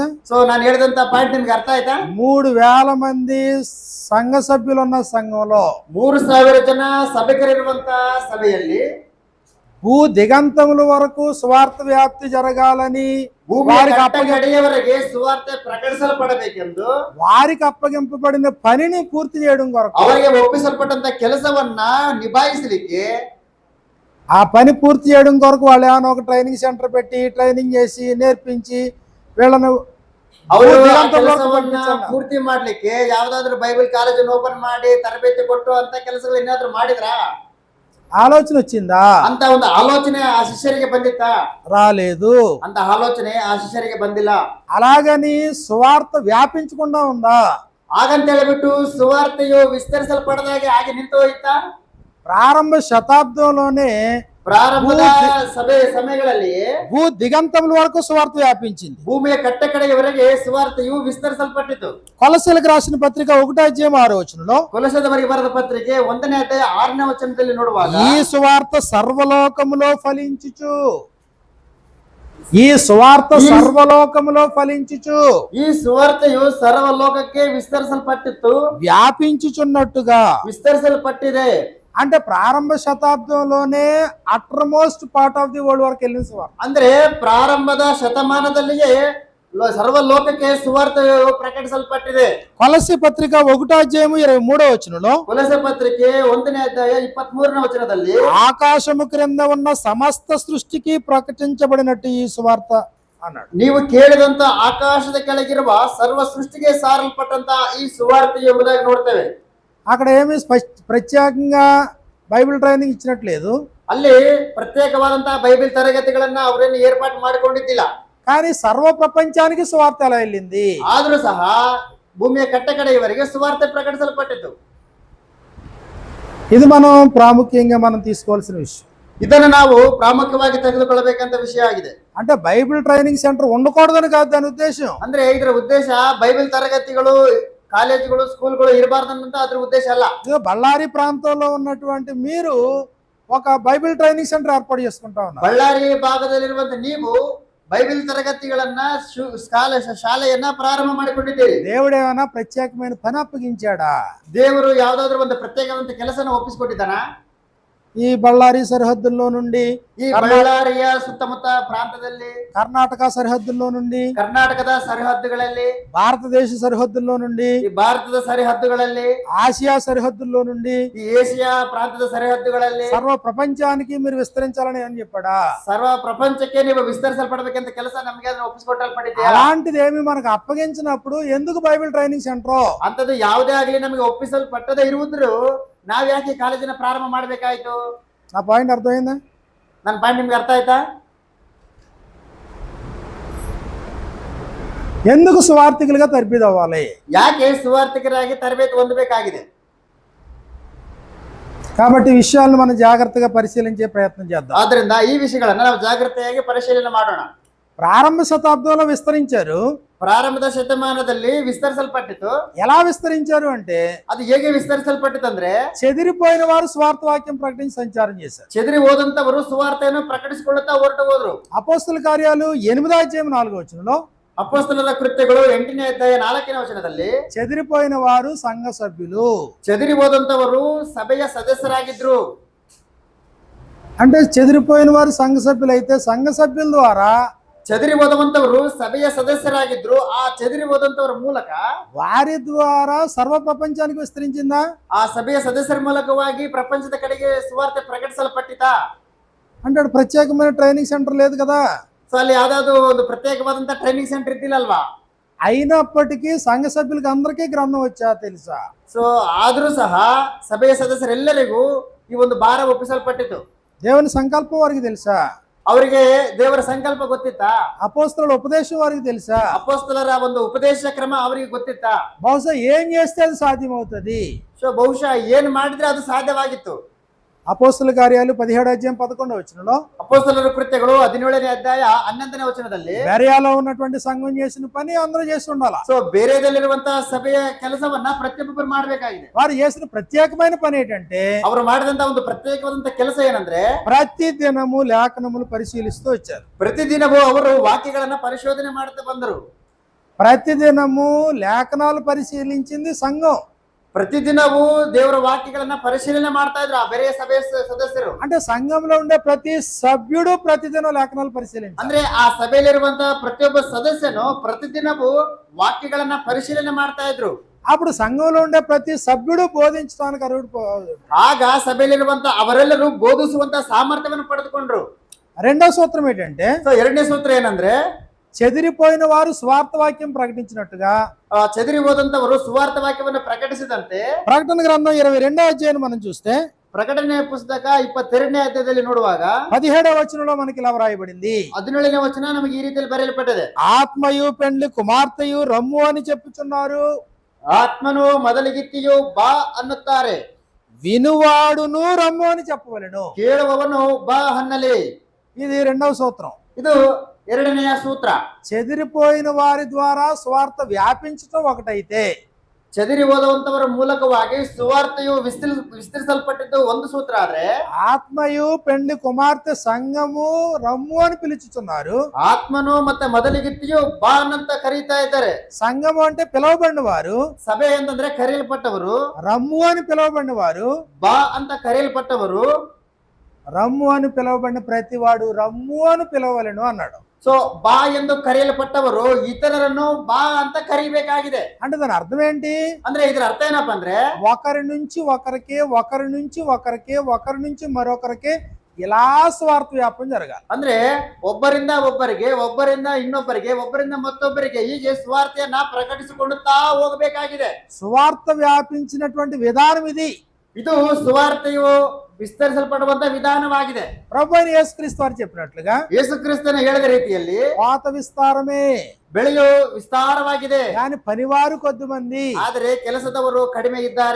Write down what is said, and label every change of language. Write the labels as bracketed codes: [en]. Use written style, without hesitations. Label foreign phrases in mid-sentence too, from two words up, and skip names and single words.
[kn] ಸೊ ನಾನು ಹೇಳಿದಂತ ಪಾಯಿಂಟ್ ನಿಮ್ಗೆ ಅರ್ಥ ಆಯ್ತಾ? [te] 3000 మంది సంఘ సభ్యులు ఉన్న సంఘంలో [kn] 3000 ಜನ ಸಭೆಕರಿರುವಂತ ಸಭೆಯಲ್ಲಿ [te] భూ దిగంతముల వరకు స్వార్థ వ్యాప్తి జరగాలని, [kn] ಭೂಮಿಯ ಕಟ್ಟಕಡೆಯವರೆಗೆ ಸುವಾರ್ತೆ ಪ್ರಕಟಿಸಲ್ಪಡಬೇಕೆಂದು [te] వారికి అప్పగింపబడిన పనిని పూర్తి చేయడం కొరకు, [kn] ಅವರಿಗೆ ಒಪ್ಪಿಸಲ್ಪಟ್ಟಂತ ಕೆಲಸವನ್ನ ನಿಭಾಯಿಸಲಿಕ್ಕೆ, [te] ఆ పని పూర్తి చేయడం కొరకు వాళ్ళు ఏమైనా ఒక [en] training center [te] పెట్టి ట్రైనింగ్ చేసి నేర్పించి వీళ్ళను [kn] ಅವರು ಕೆಲಸವನ್ನ ಪೂರ್ತಿ ಮಾಡ್ಲಿಕ್ಕೆ ಯಾವ್ದಾದ್ರು ಬೈಬಲ್ ಕಾಲೇಜನ್ನು ಓಪನ್ ಮಾಡಿ ತರಬೇತಿ ಕೊಟ್ಟು ಅಂತ ಕೆಲಸಗಳು ಏನಾದ್ರು ಮಾಡಿದ್ರಾ? [te] ఆలోచన వచ్చిందా? [kn] ಅಂತ ಒಂದು ಆಲೋಚನೆ ಆ ಶಿಷ್ಯರಿಗೆ ಬಂದಿತ್ತಾ? [te] రాలేదు. [kn] ಅಂತ ಆಲೋಚನೆ ಆ ಶಿಷ್ಯರಿಗೆ ಬಂದಿಲ್ಲ. [te] అలాగని సువార్త వ్యాపించకుండా ఉందా? [kn] ಹಾಗಂತ ಹೇಳಿಬಿಟ್ಟು ಸುವಾರ್ತೆಯು ವಿಸ್ತರಿಸಲ್ಪಡದಾಗೆ ಹಾಗೆ ನಿಂತು ಹೋಯ್ತಾ? [te] ప్రారంభ శతాబ్దంలోనే [kn] ಪ್ರಾರಂಭದ ಸಮಯಗಳಲ್ಲಿ [te] భూ దిగంతముల వరకు సువార్త వ్యాపించింది. [kn] ಭೂಮಿಯ ಕಟ್ಟಕಡೆಯವರೆಗೆ ಸುವಾರ್ತೆಯು ವಿಸ್ತರಿಸಲ್ಪಟ್ಟಿತು. [te] కొలసీలకు రాసిన పత్రిక 1:6 [kn] ಕೊಲೊಸ್ಸೆಯವರಿಗೆ ಬರೆದ ಪತ್ರಿಕೆ 1ನೇ ಅಧ್ಯಾಯ 6ನೇ ವಚನದಲ್ಲಿ ನೋಡುವಾಗ, [te] ఈ సువార్త సర్వలోకములో ఫలించుచు, ఈ సువార్త సర్వలోకములో ఫలించుచు, [kn] ಈ ಸುವಾರ್ತೆಯು ಸರ್ವಲೋಕಕ್ಕೆ ವಿಸ್ತರಿಸಲ್ಪಟ್ಟಿತ್ತು, [te] వ్యాపించుచున్నట్టుగా [kn] ವಿಸ್ತರಿಸಲ್ಪಟ್ಟಿದೆ. [te] అంటే ప్రారంభ శతాబ్దంలోనే [en] uttermost part of the world [te] వరకు వెళ్ళిన సువార్త. [kn] ಅಂದ್ರೆ ಪ್ರಾರಂಭದ ಶತಮಾನದಲ್ಲಿಯೇ ಸರ್ವ ಲೋಕಕ್ಕೆ ಸುವಾರ್ತೆಯು ಪ್ರಕಟಿಸಲ್ಪಟ್ಟಿದೆ. [te] కొలస్సీ పత్రిక 1:23 [kn] ಕೊಲೊಸೆ ಪತ್ರಿಕೆ 1ನೇ ಅಧ್ಯಾಯ 23ನೇ ವಚನದಲ್ಲಿ [te] ఆకాశము క్రింద ఉన్న సమస్త సృష్టికి ప్రకటించబడినట్టు ఈ సువార్త అన్నాడు. [kn] ನೀವು ಕೇಳಿದಂತ ಆಕಾಶದ ಕೆಳಗಿರುವ ಸರ್ವ ಸೃಷ್ಟಿಗೆ ಸಾರಲ್ಪಟ್ಟಂತ ಈ ಸುವಾರ್ತೆ ಎಂಬುದಾಗಿ ನೋಡ್ತೇವೆ. [te] అక్కడ ఏమి ప్రత్యేకంగా [en] Bible training [te] ఇచ్చినట్లేదు, [kn] ಅಲ್ಲಿ ಪ್ರತ್ಯೇಕವಾದಂತಹ ಬೈಬಲ್ ತರಗತಿಗಳನ್ನ ಅವರೇನು ಏರ್ಪಾటు ಮಾಡಿಕೊಂಡಿದ್ದಿಲ್ಲ. [te] కానీ సర్వ ప్రపంచానికి సువార్త ఎలా వెళ్ళింది? [kn] ಆದ್ರೂ ಸಹ ಭೂಮಿಯ ಕಟ್ಟಕಡೆಯವರೆಗೆ ಸುವಾರ್ತೆ ಪ್ರಕಟಿಸಲ್ಪಟ್ಟಿತು. [te] ఇది మనం ప్రాముఖ్యంగా మనం తీసుకోవాల్సిన విషయం. [kn] ಇದನ್ನು ನಾವು ಪ್ರಾಮುಖ್ಯವಾಗಿ ತೆಗೆದುಕೊಳ್ಳಬೇಕಂತ ವಿಷಯ ಆಗಿದೆ. [te] అంటే [en] Bible training center [te] ఉండకూడదని కాదు దాని ఉద్దేశం. [kn] ಅಂದ್ರೆ ಇದರ ಉದ್ದೇಶ ಬೈಬಲ್ ತರಗತಿಗಳು, ಕಾಲೇಜುಗಳು, ಸ್ಕೂಲ್ಗಳು ಇರಬಾರ್ದಂತ ಅದ್ರ ಉದ್ದೇಶ ಅಲ್ಲ. [te] ఇదిగో బళ్ళారి ప్రాంతంలో ఉన్నటువంటి మీరు ఒక [en] Bible training center [te] ఏర్పాటు చేసుకుంటా ఉన్నారు. [kn] ಬಳ್ಳಾರಿ ಭಾಗದಲ್ಲಿರುವಂತ ನೀವು ಬೈಬಲ್ ತರಗತಿಗಳನ್ನ ಶಾಲೆಯನ್ನ ಪ್ರಾರಂಭ ಮಾಡಿಕೊಂಡಿದ್ದೀರಿ. [te] దేవుడు ఏమైనా ప్రత్యేకమైన పని అప్పగించాడా? [kn] ದೇವರು ಯಾವ್ದಾದ್ರು ಒಂದು ಪ್ರತ್ಯೇಕವಂತ ಕೆಲಸನ ಒಪ್ಪಿಸಿಕೊಟ್ಟಿದ್ದಾನಾ? [te] ఈ బళ్ళారి సరిహద్దుల్లో నుండి, [kn] ಈ ಬಳ್ಳಾರಿಯ ಸುತ್ತಮುತ್ತ ಪ್ರಾಂತದಲ್ಲಿ, [te] కర్ణాటక సరిహద్దుల్లో నుండి, [kn] ಕರ್ನಾಟಕದ ಸರಿಹದ್ದುಗಳಲ್ಲಿ, [te] భారతదేశ సరిహద్దుల్లో నుండి, [kn] ಈ ಭಾರತದ ಸರಿಹದ್ದುಗಳಲ್ಲಿ, [te] ఆసియా సరిహద్దుల్లో నుండి, [kn] ಈ ಏಷ್ಯಾ ಪ್ರಾಂತದ ಸರಿಹದ್ದುಗಳಲ್ಲಿ [te] సర్వ ప్రపంచానికి మీరు విస్తరించాలని అని చెప్పాడా? [kn] ಸರ್ವ ಪ್ರಪಂಚಕ್ಕೆ ನೀವು ವಿಸ್ತರಿಸಲ್ಪಡಬೇಕಂತ ಕೆಲಸ ನಮಗೆ ಅದನ್ನ ಒಪ್ಪಿಸಿಕೊಟ್ಟಲ್ಪಟ್ಟಿದೆಯಾ? [te] అలాంటిది ఏమి మనకు అప్పగించినప్పుడు ఎందుకు [en] Bible training center? [kn] ಅಂತದ್ದು ಯಾವುದೇ ಆಗಲಿ ನಮಗೆ ಒಪ್ಪಿಸಲ್ಪಟ್ಟದೇ ಇರುವುದ್ರು ನಾವ್ ಯಾಕೆ ಕಾಲೇಜಿನ ಪ್ರಾರಂಭ ಮಾಡ್ಬೇಕಾಯ್ತು? [te] నా పాయింట్ అర్థమైందా? [kn] ನನ್ನ ಪಾಯಿಂಟ್ ನಿಮ್ಗೆ ಅರ್ಥ ಆಯ್ತಾ? [te] ఎందుకు సువార్థికులుగా తర్బీదవ్వాలి? [kn] ಯಾಕೆ ಸುವಾರ್ಥಿಕರಾಗಿ ತರಬೇತಿ ಹೊಂದಬೇಕಾಗಿದೆ? [te] కాబట్టి ఈ విషయాలను మనం జాగ్రత్తగా పరిశీలించే ప్రయత్నం చేద్దాం. [kn] ಆದ್ರಿಂದ ಈ ವಿಷಯಗಳನ್ನ ನಾವು ಜಾಗ್ರತೆಯಾಗಿ ಪರಿಶೀಲನೆ ಮಾಡೋಣ. [te] ప్రారంభ శతాబ్దంలో విస్తరించారు. [kn] ಪ್ರಾರಂಭದ ಶತಮಾನದಲ್ಲಿ ವಿಸ್ತರಿಸಲ್ಪಟ್ಟಿತು. [te] ఎలా విస్తరించారు అంటే, [kn] ಅದು ಹೇಗೆ ವಿಸ್ತರಿಸಲ್ಪಟ್ಟಿತಂದ್ರೆ [te] చెదిరిపోయిన వారు స్వార్థ వాక్యం ప్రకటించి సంచారం చేశారు. [kn] ಚೆದರಿ ಹೋದಂತವರು ಸುವಾರ್ತೆಯನ್ನು ಪ್ರಕಟಿಸಿಕೊಳ್ಳುತ್ತಾ ಹೊರಟು ಹೋದ್ರು. [te] అపోస్తల కార్యాలు 8:4 [kn] ಅಪೊಸ್ತಲರ ಕೃತ್ಯಗಳು 8ನೇ ಅಧ್ಯಾಯ 4ನೇ ವಚನದಲ್ಲಿ [te] చెదిరిపోయిన వారు సంఘ సభ్యులు. [kn] ಚೆದರಿ ಹೋದಂತವರು ಸಭೆಯ ಸದಸ್ಯರಾಗಿದ್ರು. [te] అంటే చెదిరిపోయిన వారు సంఘ సభ్యులు అయితే సంఘ సభ్యుల ద్వారా [kn] చెదిరి ಹೋದಂತವರು ಸಭೆಯ ಸದಸ್ಯರಾಗಿದ್ರು. ಆ చెదిరి ಹೋದಂತವರ ಮೂಲಕ [te] వారి ద్వారా సర్వ ప్రపంచానికి విస్తరించిందా? [kn] ಆ ಸಭೆಯ ಸದಸ್ಯರ ಮೂಲಕವಾಗಿ ಪ್ರಪಂಚದ ಕಡೆಗೆ ಸುವಾರ್ತೆ ಪ್ರಕಟಿಸಲ್ಪಟ್ಟಿತಾ? [te] అంటే ప్రత్యేకమైన [en] training center [te] లేదు కదా. [kn] ಸೊ ಅಲ್ಲಿ ಯಾವ್ದಾದ್ರು ಒಂದು ಪ್ರತ್ಯೇಕವಾದಂತ [en] training center [kn] ಇದ್ದಿಲ್ಲಲ್ವಾ? [te] అయినప్పటికీ సంఘ సభ్యులకి అందరికీ గ్రంథం వచ్చా తెలుసా? [kn] ಸೊ ಆದ್ರೂ ಸಹ ಸಭೆಯ ಸದಸ್ಯರೆಲ್ಲರಿಗೂ ಈ ಒಂದು ಭಾರ ಒಪ್ಪಿಸಲ್ಪಟ್ಟಿತು. [te] దేవుని సంకల్పం వారికి తెలుసా? [kn] ಅವರಿಗೆ ದೇವರ ಸಂಕಲ್ಪ ಗೊತ್ತಿತ್ತಾ? [te] అపోస్తలుల ఉపదేశం వారికి తెలుసా? [kn] ಅಪೊಸ್ತಲರ ಒಂದು ಉಪದೇಶ ಕ್ರಮ ಅವರಿಗೆ ಗೊತ್ತಿತ್ತಾ? [te] బహుశా ఏం చేస్తే అది సాధ్యమవుతుంది? [kn] ಸೊ ಬಹುಶಃ ಏನ್ ಮಾಡಿದ್ರೆ ಅದು ಸಾಧ್ಯವಾಗಿತ್ತು. [te] అపోస్తల కార్యాలు 17:11 [kn] ಅಪೊಸ್ತಲರ ಕೃತ್ಯಗಳು 17ನೇ ಅಧ್ಯಾಯ 11ನೇ ವಚನದಲ್ಲಿ [te] బెరయాలో ఉన్నటువంటి సంఘం చేసిన పని అందరూ చేసి ఉండాలి. [kn] ಸೊ ಬೇರೆದಲ್ಲಿರುವಂತಹ ಸಭೆಯ ಕೆಲಸವನ್ನ ಪ್ರತಿಯೊಬ್ಬರು ಮಾಡಬೇಕಾಗಿದೆ. [te] వారు చేసిన ప్రత్యేకమైన పని ఏంటంటే, [kn] ಅವರು ಮಾಡಿದಂತ ಒಂದು ಪ್ರತ್ಯೇಕವಾದಂತ ಕೆಲಸ ಏನಂದ್ರೆ [te] ప్రతి దినము లేఖనములు పరిశీలిస్తూ వచ్చారు. [kn] ಪ್ರತಿದಿನವೂ ಅವರು ವಾಕ್ಯಗಳನ್ನ ಪರಿಶೋಧನೆ ಮಾಡ್ತಾ ಬಂದರು. [te] ప్రతిదినము లేఖనాలు పరిశీలించింది సంఘం. [kn] ಪ್ರತಿದಿನವೂ ದೇವರ ವಾಕ್ಯಗಳನ್ನ ಪರಿಶೀಲನೆ ಮಾಡ್ತಾ ಇದ್ರು ಆ ಬೇರೆ ಸಭೆಯ ಸದಸ್ಯರು. [te] అంటే సంఘంలో ఉండే ప్రతి సభ్యుడు ప్రతిదినం లేఖనాలు పరిశీలించాలి. [kn] ಅಂದ್ರೆ ಆ ಸಭೆಯಲ್ಲಿರುವಂತಹ ಪ್ರತಿಯೊಬ್ಬ ಸದಸ್ಯನು ಪ್ರತಿದಿನವೂ ವಾಕ್ಯಗಳನ್ನ ಪರಿಶೀಲನೆ ಮಾಡ್ತಾ ಇದ್ರು. [te] అప్పుడు సంఘంలో ఉండే ప్రతి సభ్యుడు బోధించడానికి అర్హుడు. [kn] ಆಗ ಸಭೆಯಲ್ಲಿರುವಂತ ಅವರೆಲ್ಲರೂ ಬೋಧಿಸುವಂತ ಸಾಮರ್ಥ್ಯವನ್ನು ಪಡೆದುಕೊಂಡ್ರು. [te] రెండో సూత్రం ఏంటంటే, [kn] ಸೊ ಎರಡನೇ ಸೂತ್ರ ಏನಂದ್ರೆ, [te] చెదిరిపోయిన వారు స్వార్థ వాక్యం ప్రకటించినట్టుగా [kn] చెదిరి ಹೋದಂತವರು ಸುವಾರ್ಥ ವಾಕ್ಯವನ್ನು ಪ್ರಕಟಿಸಿದಂತೆ [te] ప్రకటన గ్రంథం 22వ మనం చూస్తే, [kn] ಪ್ರಕಟಣೆ ಪುಸ್ತಕ 22ನೇ ಅಧ್ಯಾಯದಲ್ಲಿ ನೋಡುವಾಗ [te] 17వ మనకి ఇలా వ్రాయబడింది. [kn] 17ನೇ ವಚನ ನಮಗೆ ಈ ರೀತಿಯಲ್ಲಿ ಬರೆಯಲ್ಪಟ್ಟಿದೆ. [te] ఆత్మయు పెండ్లి కుమార్తెయు రమ్ము అని చెప్పుచున్నారు. [kn] ಆತ್ಮನು ಮೊದಲಿಗಿತ್ತಿಯು ಬಾ ಅನ್ನುತ್ತಾರೆ. [te] వినువాడును రమ్ము అని చెప్పవలెను. [kn] ಕೇಳುವವನು ಬಾ ಅನ್ನಲಿ. [te] ఇది రెండవ సూత్రం. [kn] ಇದು ಎರಡನೆಯ ಸೂತ್ರ. [te] చెదిరిపోయిన వారి ద్వారా స్వార్థ వ్యాపించటం ఒకటైతే, [kn] చెదిరి ಹೋದಂತವರ ಮೂಲಕವಾಗಿ ಸುವಾರ್ತೆಯು ವಿಸ್ತರಿಸಲ್ಪಟ್ಟಿದ್ದು ಒಂದು ಸೂತ್ರ ಆದ್ರೆ, [te] ఆత్మయు పెండ్లి కుమార్తె సంఘము రమ్ము అని పిలుచుతున్నారు. [kn] ಆತ್ಮನು ಮತ್ತೆ ಮೊದಲಿಗಿತ್ತಿಯು ಬಾ ಅನ್ನಂತ ಕರೀತಾ ಇದ್ದಾರೆ. [te] సంఘము అంటే పిలువబడిన వారు, [kn] ಸಭೆ ಅಂತಂದ್ರೆ ಕರೆಯಲ್ಪಟ್ಟವರು. [te] రమ్ము అని పిలువబడిన వారు, [kn] ಬಾ ಅಂತ ಕರೆಯಲ್ಪಟ್ಟವರು. [te] రమ్ము అని పిలువబడిన ప్రతివాడు రమ్ము అని పిలవలేను అన్నాడు. [kn] ಸೊ ಬಾ ಎಂದು ಕರೆಯಲ್ಪಟ್ಟವರು ಇತರರನ್ನು ಬಾ ಅಂತ ಕರಿಬೇಕಾಗಿದೆ. [te] అంటే దాని అర్థం ఏంటి? [kn] ಅಂದ್ರೆ ಇದ್ರ ಅರ್ಥ ಏನಪ್ಪಾ ಅಂದ್ರೆ [te] ఒకరి నుంచి ఒకరికి, ఒకరి నుంచి ఒకరికి, ఒకరి నుంచి మరొకరికి ఇలా స్వార్థ వ్యాపం జరగాలి. [kn] ಅಂದ್ರೆ ಒಬ್ಬರಿಂದ ಒಬ್ಬರಿಗೆ, ಒಬ್ಬರಿಂದ ಇನ್ನೊಬ್ಬರಿಗೆ, ಒಬ್ಬರಿಂದ ಮತ್ತೊಬ್ಬರಿಗೆ ಹೀಗೆ ಸುವಾರ್ತೆಯನ್ನ ಪ್ರಕಟಿಸಿಕೊಳ್ಳುತ್ತಾ ಹೋಗಬೇಕಾಗಿದೆ. [te] సువార్త వ్యాపించినటువంటి విధానం ఇది. [kn] ಇದು ಸುವಾರ್ತೆಯು ವಿಸ್ತರಿಸಲ್ಪಡುವಂತ ವಿಧಾನವಾಗಿದೆ. [te] ప్రభు అయిన యేసుక్రీస్తు వారు చెప్పినట్లుగా [kn] ಯೇಸು ಕ್ರಿಸ್ತನ ಹೇಳಿದ ರೀತಿಯಲ್ಲಿ [te] పాత విస్తారమే, [kn] ಬೆಳೆಯು ವಿಸ್ತಾರವಾಗಿದೆ, [te] కానీ పనివారు కొద్దిమంది. [kn] ಆದರೆ ಕೆಲಸದವರು ಕಡಿಮೆ ಇದ್ದಾರೆ.